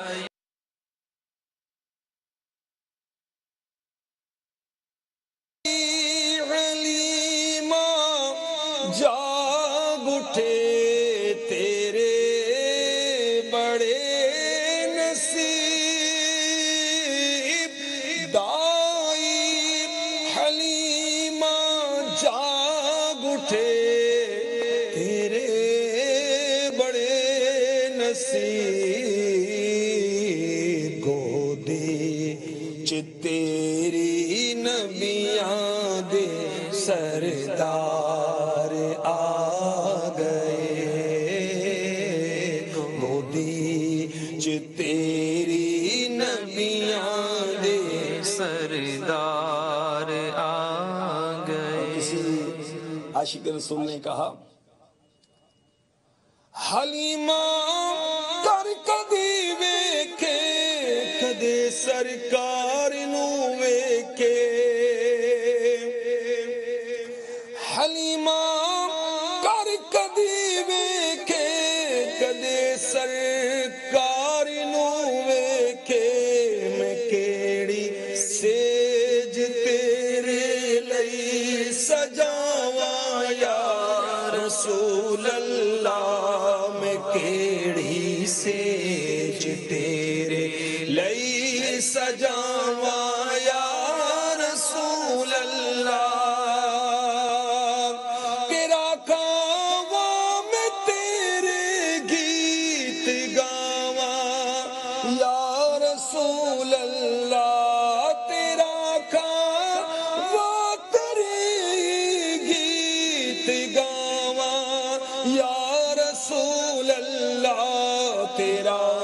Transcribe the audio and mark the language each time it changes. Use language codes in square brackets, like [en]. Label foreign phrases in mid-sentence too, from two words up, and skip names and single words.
[pa] جاگ اٹھے تیرے بڑے نصیب، دائی حلیمہ جاگ اٹھے تیرے بڑے نصیب، گودے چ تیری نبیاں دے سردار آ گئے، گودی چ تیری نبیاں دے سردار آ گئے۔ [ur] کسی عاشق رسول نے کہا، [pa] حلیمہ کر کدی ویکھے کدے سرکار نو ویکھے، حلیمہ کر کدی ویکھے کدے سرکار نو ویکھے، میں کیڑی سیج تیرے لئی سجاواں [ar] یا رسول اللہ، [pa] میں کیڑی سیج تیرے لئی سجاواں [ar] یا رسول اللہ، [pa] تیرا کھاواں میں تیرے گیت گاواں [ar] یا رسول اللہ، [pa] تیرا کھاواں تیرے گیت گاواں [ar] یا رسول اللہ، [pa] تیرا